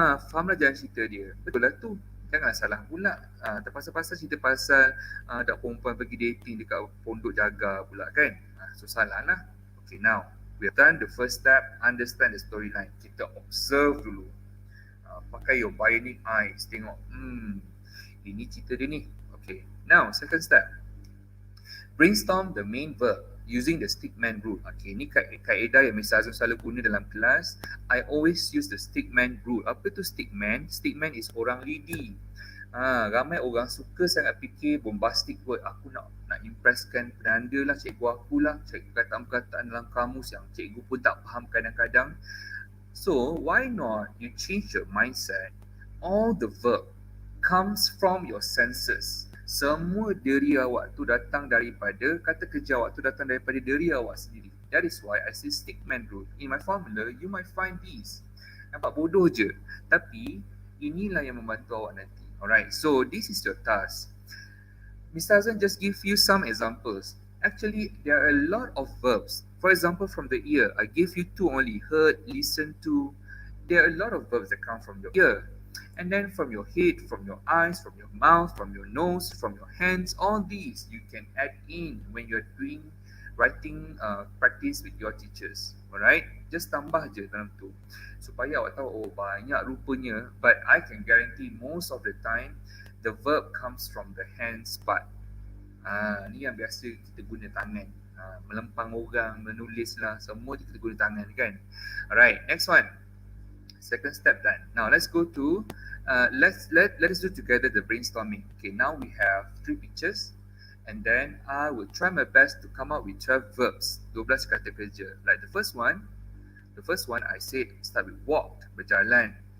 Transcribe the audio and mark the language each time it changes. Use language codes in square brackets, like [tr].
[ms] Fahamlah jalan cerita dia. Betul lah tu. Jangan salah pula. Terpaksa-pasal cerita pasal dak perempuan pergi dating dekat pondok jaga pula kan. So salah lah. [en] Okay, now we have done the first step, understand the storyline. [ms] Kita observe dulu. Pakai [en] your bionic eyes. [ms] Tengok, ini cerita dia ni. [en] Okay, now second step. Brainstorm the main verb using the stickman rule. [ms] Okay, ni kaedah yang Mr. Azam selalu guna dalam kelas. [en] I always use the stickman rule. [ms] Apa tu stickman? Stickman is orang lidi. Ramai orang suka sangat fikir bombastic word. Aku nak impresskan penanda lah, cikgu aku lah, perkataan-perkataan dalam kamus yang cikgu pun tak faham kadang-kadang. [en] So, why not you change your mindset? All the verb comes from your senses. [ms] Semua diri awak tu datang daripada, kata kerja awak tu datang daripada diri awak sendiri. [en] That is why I say stickman rule. In my formula, you might find these. [ms] Nampak bodoh je. Tapi, inilah yang membantu awak nanti. [en] Alright, so this is your task. Mr. Azan just give you some examples. Actually, there are a lot of verbs. For example, from the ear, I give you 2 only. Heard, listen to. There are a lot of verbs that come from your ear. And then from your head, from your eyes, from your mouth, from your nose, from your hands, all these you can add in when you're doing writing practice with your teachers. Alright, just [ms] tambah je dalam tu supaya awak tahu, oh banyak rupanya, [en] but I can guarantee most of the time the verb comes from the hands part. [ms] Ni yang biasa kita guna tangan, melempang orang, menulis lah, semua kita guna tangan kan. [en] Alright, next one. Second step done. Now let's go to let us do together the brainstorming. Okay, now we have 3 pictures, and then I will try my best to come up with 12 verbs, 12 kata kerja. Like the first one I said start with walked, berjalan.